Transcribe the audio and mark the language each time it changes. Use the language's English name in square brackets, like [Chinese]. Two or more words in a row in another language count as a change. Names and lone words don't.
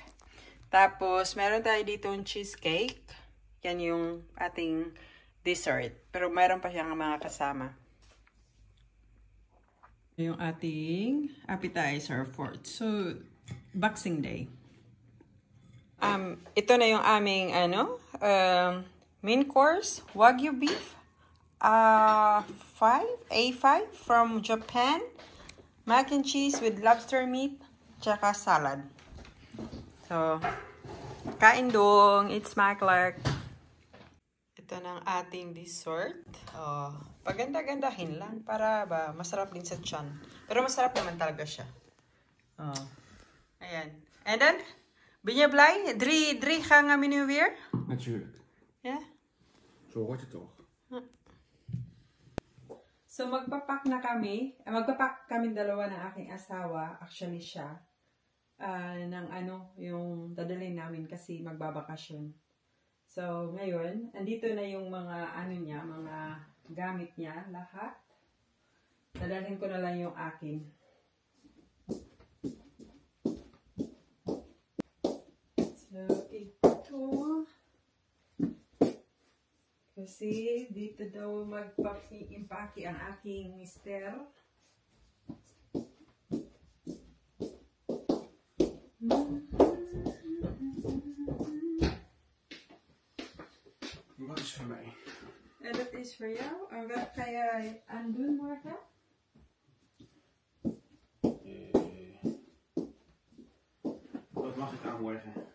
[Filipino] Tapos meron tayo dito yung cheesecake. Yan yung ating dessert. Pero meron pa siyang mga kasama. Yung ating appetizer [English] for Boxing Day. [Filipino] Ito na yung aming [English] main course, [Filipino] Wagyu beef. [English] A5 from Japan, mac and cheese with lobster meat, tsaka salad. So, [Filipino] kain dong, [English] it's my Clark. [Filipino] Ito ng ating dessert. Oh, paganda-gandahin lang para ba masarap din sa tiyan. Pero masarap naman talaga siya. Oh. Ayan. [Dutch] En dan? Ben je blij? Drie gaan we nu weer? Natuurlijk. Ja? Zo hoort het toch? [Filipino] So, magpapak na kami. Magpapak kami dalawa ng aking asawa. Actually, siya. Ng yung dadalhin namin kasi magbabakasyon. So, ngayon, andito na yung mga niya, mga gamit niya, lahat. Dadalhin ko na lang yung akin. So, ito. Kasi dito daw magpaki-impaki ang aking mister. [Dutch] Wat is voor mij? En dat is voor jou. En wat ga jij aan doen morgen? Wat mag ik aan morgen?